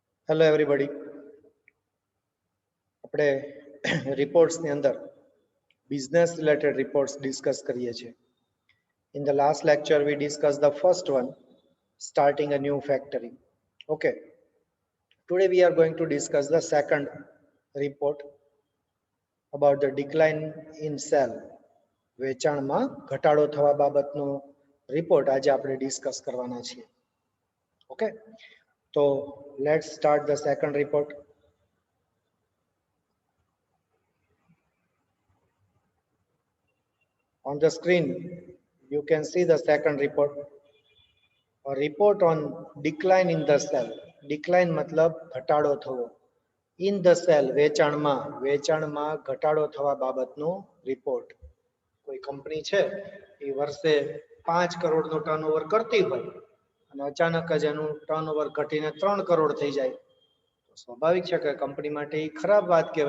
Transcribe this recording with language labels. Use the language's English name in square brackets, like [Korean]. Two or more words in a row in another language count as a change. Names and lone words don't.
[English] Hello everybody. [Gujarati] આપણે રિપોર્ટ્સની અંદર [English] business related reports [Gujarati] ડિસ્કસ કરીએ છીએ. [English] In the last lecture we discussed the first one, starting a new factory. Okay, today we are going to discuss the second report about the decline in sale. [Gujarati] વેચાણમાં ઘટાડો થવા બાબતનો રિપોર્ટ આજે આપણે ડિસ્કસ કરવાના છીએ. [English] Okay, તો let's start the second report. On the screen, you can see the second report. A report on decline in the sale. [Gujarati] Decline मतलब ઘટાડો થવો. [English] In the sale, [Gujarati] વેચાણમાં ઘટાડો થવા બાબતનો રિપોર્ટ. કોઈ કંપની છે એ વર્ષે 5 કરોડનો ટર્નઓવર કરતી હોય અને અચાનક જ એનું ટર્નઓવર ઘટીને 3 કરોડ થઈ જાય તો સ્વાભાવિક છે કે કંપની માટે એ ખરાબ વાત કહેવાય.